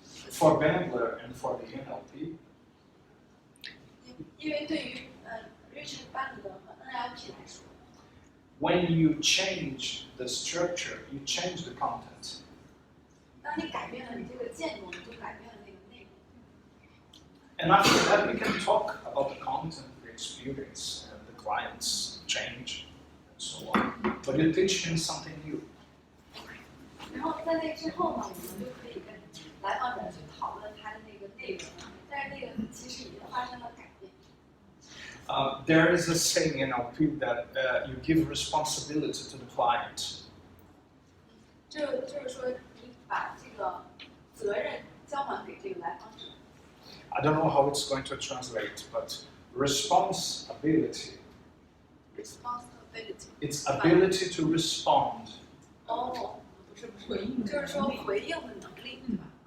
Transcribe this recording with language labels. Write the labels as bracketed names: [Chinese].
[English] for Bandler and for the NLP, [Chinese] 因为对于Richard Bandler 和 NLP 来说， [English] when you change the structure, you change the content. [Chinese] 当你改变了你这个建构，你就改变了那个内容。 [English] And after that, we can talk about the content, the experience, the client's change, and so on. But you teach him something new. [Chinese] 然后在那之后呢，我们就可以跟来访者去讨论他的那个内容，但是那个其实已经发生了改变。 [English] There is a saying in NLP that you give responsibility to the client. [Chinese] 就是说，你把这个责任交还给这个来访者。 [English] I don't know how it's going to translate, but responsibility, Responsibility. it's ability to respond. [Chinese] 哦，不是，就是说回应的能力，对吧？